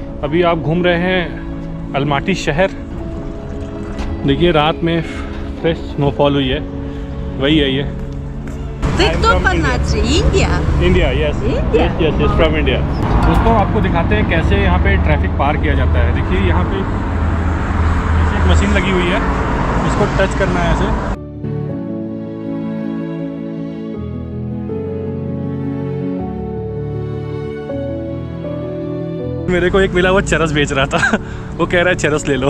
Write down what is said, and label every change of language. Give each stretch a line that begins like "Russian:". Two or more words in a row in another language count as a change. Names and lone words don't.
Hindi: अभी आप घूम रहे हैं अलमाटी शहर। देखिए रात में
English: fresh snowfall
Hindi: हुई है, वही है ये।
Russian: Ты кто по нации? Индия?
English: India, yes yes yes yes, from India.
Hindi: दोस्तों आपको दिखाते हैं कैसे यहाँ पे ट्रैफिक पार किया जाता है। देखिए यहाँ पे एक मशीन लगी हुई है, इसको टच करना है ऐसे। मेरे को एक मिला, वो चरस बेच रहा था वो कह रहा है चरस ले लो।